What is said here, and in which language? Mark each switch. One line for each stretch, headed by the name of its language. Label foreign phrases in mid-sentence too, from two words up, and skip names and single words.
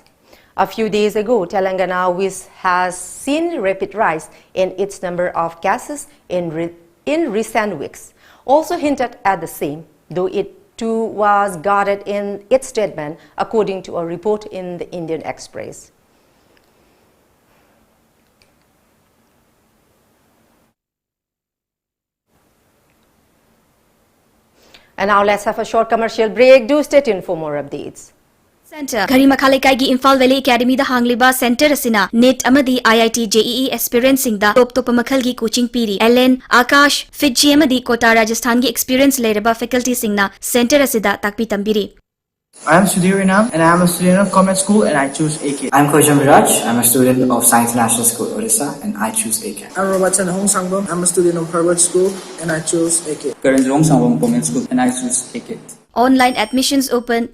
English: A few days ago, Telangana, which has seen rapid rise in its number of cases in recent weeks, also hinted at the same, though it too was guarded in its statement, according to a report in the Indian Express. And now let's have a short commercial break. Do stay tuned for more updates.
Manipuri: Center Harimakhalaikai gi Imphal Valley Academy da hangliba center asina NET amadi IIT JEE aspirants sing da top makhal gi coaching piri. LN Akash Fitji amadi Kota Rajasthan gi experience leraba faculty singna center asida takpi tambiri.
English: I am Sudhir Rinam and I am a student of Commerce School and I choose AK. I am Kojam Viraj. I am a student of Science National School, Odisha, and I choose AK. I am Robertson Hong Sangbom. I am a student of Harvard School and I choose AK. Karan Hong Sangbom Women's School and I choose AK. Online admissions open.